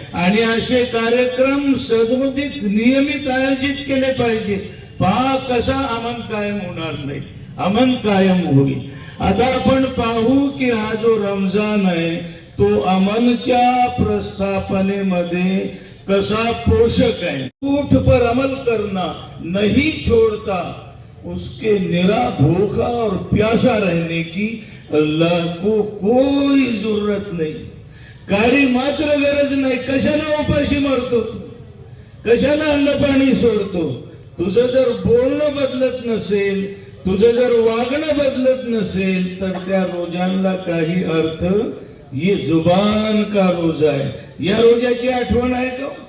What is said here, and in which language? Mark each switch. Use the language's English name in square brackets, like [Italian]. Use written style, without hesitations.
[Marathi] आणि असे कार्यक्रम सदमुदित नियमित आयोजित केले पाहिजे. पहा कसा अमन कायम होणार नाही, अमन कायम होईल. आता आपण पाहू की हा जो रमजान आहे तो अमनच्या प्रस्थापनेमध्ये कसा पोषक है। [Hindi] झूठ पर अमल करना नहीं छोड़ता, उसके निरा भूखा और प्यासा रहने की अल्लाह को कोई जरूरत नहीं, [Marathi] काळी मात्र गरज नाही। कशाला उपाशी मरतो, कशाला अन्न पाणी सोडतो? तुझं जर बोलणं बदलत नसेल, तुझं जर वागणं बदलत नसेल तर त्या रोजांना काही अर्थ, [Hindi] ये जुबान का रोजा है। [Marathi] या रोजाची आठवण आहे का?